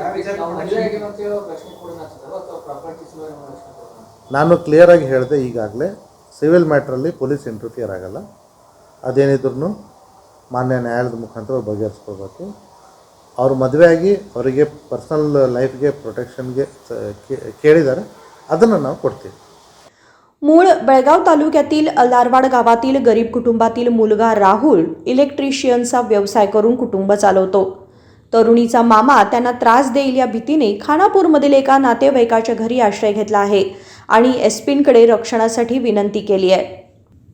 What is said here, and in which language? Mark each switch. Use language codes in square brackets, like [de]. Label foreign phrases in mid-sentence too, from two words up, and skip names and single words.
[kn] ನಾನು ಕ್ಲಿಯರಾಗಿ ಹೇಳಿದೆ, ಈಗಾಗಲೇ ಸಿವಿಲ್ ಮ್ಯಾಟ್ರಲ್ಲಿ [en] police interfere [kn] ಆಗಲ್ಲ, ಅದೇನಿದ್ರು ಮಾನ್ಯ ನ್ಯಾಯಾಲಯದ ಮುಖಾಂತರ ಬಗೆಹರಿಸ್ಕೋಬೇಕು. ಅವರು ಮದುವೆಯಾಗಿ ಅವರಿಗೆ [en] personal life [kn] ಪ್ರೊಟೆಕ್ಷನ್ಗೆ ಕೇಳಿದ್ದಾರೆ, ಅದನ್ನು ನಾವು ಕೊಡ್ತೀವಿ. [mr] मूळ बेळगाव तालुक्यातील अलारवाड गावातील गरीब कुटुंबातील मुलगा राहुल इलेक्ट्रिशियनचा व्यवसाय करून कुटुंब चालवतो. तरुणीचा मामा त्यांना त्रास देईल या भीतीने खानापूरमधील एका नातेवाईकाच्या घरी आश्रय घेतला आहे आणि एसपींकडे रक्षणासाठी विनंती केली आहे.